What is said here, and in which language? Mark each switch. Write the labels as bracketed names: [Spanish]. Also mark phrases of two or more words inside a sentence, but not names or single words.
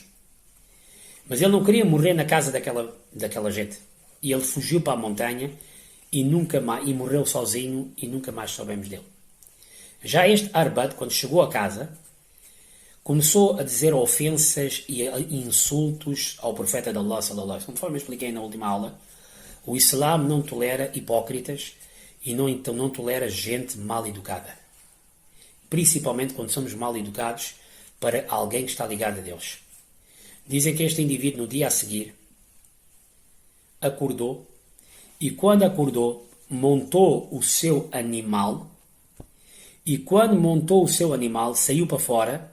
[Portuguese] Mas ele não queria morrer na casa daquela gente. E ele fugiu para a montanha e morreu sozinho e nunca mais soubemos dele. Já este Arbad, quando chegou a casa, começou a dizer ofensas e insultos ao profeta de Allah [Arabic] صلى الله عليه وسلم. [Portuguese] Conforme eu expliquei na última aula, o Islã não tolera hipócritas e não tolera gente mal educada. Principalmente quando somos mal educados para alguém que está ligado a Deus. Dizem que este indivíduo, no dia a seguir, acordou e quando acordou, montou o seu animal e quando montou o seu animal, saiu para fora.